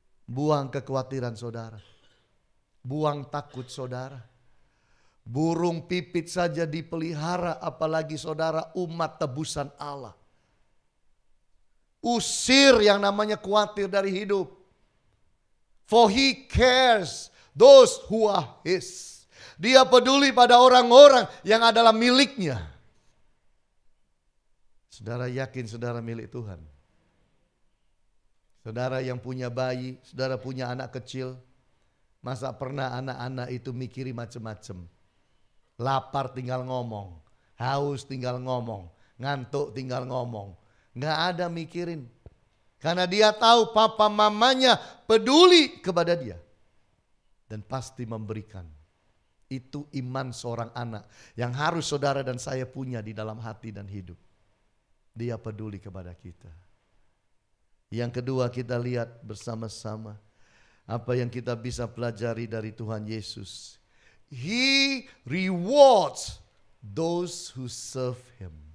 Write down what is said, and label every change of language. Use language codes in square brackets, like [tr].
[id] Buang kekhawatiran saudara. Buang takut saudara. Burung pipit saja dipelihara, apalagi saudara umat tebusan Allah. Usir yang namanya khawatir dari hidup. [en] For he cares those who are his. [id] Dia peduli pada orang-orang yang adalah miliknya. Saudara yakin saudara milik Tuhan? Saudara yang punya bayi, saudara punya anak kecil, masa pernah anak-anak itu mikiri macam-macam? Lapar tinggal ngomong, haus tinggal ngomong, ngantuk tinggal ngomong. Nggak ada mikirin. Karena dia tahu papa mamanya peduli kepada dia. Dan pasti memberikan. Itu iman seorang anak yang harus saudara dan saya punya di dalam hati dan hidup. Dia peduli kepada kita. Yang kedua, kita lihat bersama-sama apa yang kita bisa pelajari dari Tuhan Yesus. [en] He rewards those who serve him.